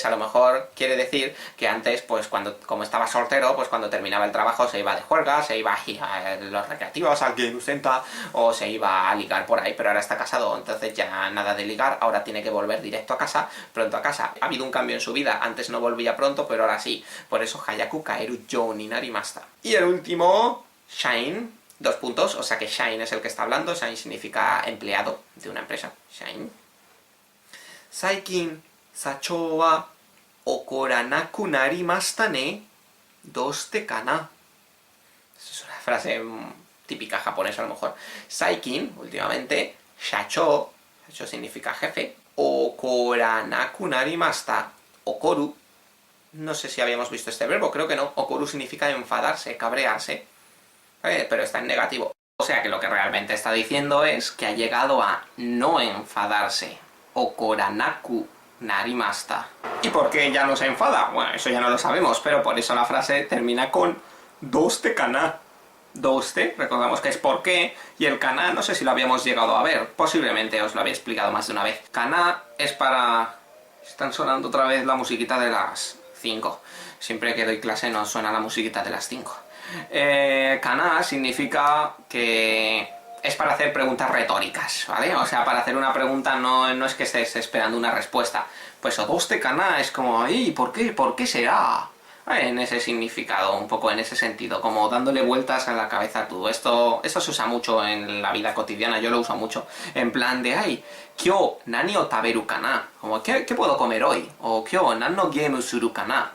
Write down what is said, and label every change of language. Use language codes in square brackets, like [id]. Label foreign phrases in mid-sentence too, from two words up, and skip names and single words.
[es] A lo mejor quiere decir que antes, pues como estaba soltero, pues cuando terminaba el trabajo se iba de juerga, se iba a los recreativos, al Game Center, o se iba a ligar por ahí, pero ahora está casado, entonces ya nada de ligar, ahora tiene que volver directo a casa, pronto a casa. Ha habido un cambio en su vida, antes no volvía pronto, pero ahora sí. Por eso [ja] 早く帰るようになりました. [es] Y el último, shine, 2 puntos, o sea que shine es el que está hablando. Shine significa empleado de una empresa. Shine. [ja] 最近社長は怒らなくなりましたね、どうしてかな. [es] Es una frase típica japonesa a lo mejor. [ja] 最近, [es] últimamente, [ja] 社長 [es] significa jefe, [ja] 怒らなくなりました、怒る, [es] no sé si habíamos visto este verbo, creo que no. Okoru significa enfadarse, cabrearse, pero está en negativo. O sea que lo que realmente está diciendo es que ha llegado a no enfadarse. [ja] 怒らなくなりました. [es] ¿Y por qué ya no se enfada? Bueno, eso ya no lo sabemos, pero por eso la frase termina con [ja] どうしてかな. [es] Doste, recordamos que es por qué, y el kana no sé si lo habíamos llegado a ver, posiblemente os lo había explicado más de una vez. Kana es para... Están sonando otra vez la musiquita de las 5. Siempre que doy clase nos suena la musiquita de las 5. Kana significa que... es para hacer preguntas retóricas, ¿vale? O sea, para hacer una pregunta no es que estés esperando una respuesta. Pues [ja] どうしてかな [es] es como, ¡ay! ¿Por qué? ¿Por qué será? En ese significado, un poco en ese sentido, como dándole vueltas a la cabeza tú. Esto se usa mucho en la vida cotidiana, yo lo uso mucho. En plan de, ¡ay! [ja] 今日何を食べるかな? [es] Como, ¿qué puedo comer hoy? O [ja] 今日何のゲームするかな?